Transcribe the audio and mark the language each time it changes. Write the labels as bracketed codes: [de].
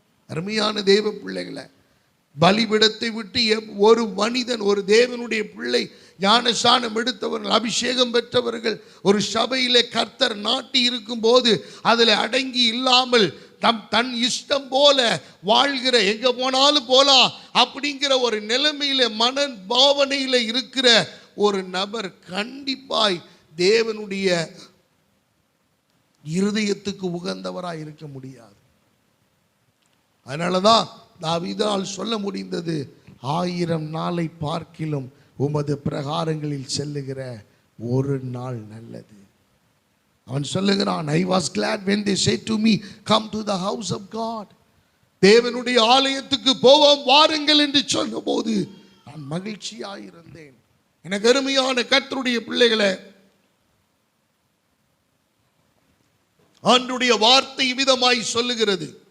[ta] அருமையான தேவ பிள்ளைகளை, பலிபீடத்தை விட்டு ஒரு மனிதன், ஒரு தேவனுடைய பிள்ளை, ஞானஸ்நானம் எடுத்தவர்கள், அபிஷேகம் பெற்றவர்கள் ஒரு சபையிலே கர்த்தர் நாட்டி இருக்கும் போது அதில் அடங்கி இல்லாமல் தன் இஷ்டம் போல வாழ்கிற, எங்க போனாலும் போலாம் அப்படிங்கிற ஒரு நிலைமையில, மன பாவனையில இருக்கிற ஒரு நபர் கண்டிப்பாய் தேவனுடைய இருதயத்துக்கு உகந்தவராய் இருக்க முடியாது. அதனாலதான் தாவீதால் சொல்ல முடிந்தது, 1000 நாளை பார்க்கிலும் உமது பிரகாரங்களில் செல்லுகிற ஒரு நாள் நல்லது. அவன் சொல்லுகிறான், [en] I was glad when they said to me, come to the house of God. [ta] தேவனுடைய ஆலயத்துக்கு போவோம் வாருங்கள் என்று சொன்னபோது நான் மகிழ்ச்சியாயிருந்தேன். எனக்கு அருமையான கர்த்தருடைய பிள்ளைகளே, ஆண்டவருடைய வார்த்தை விதமாய் சொல்லுகிறது.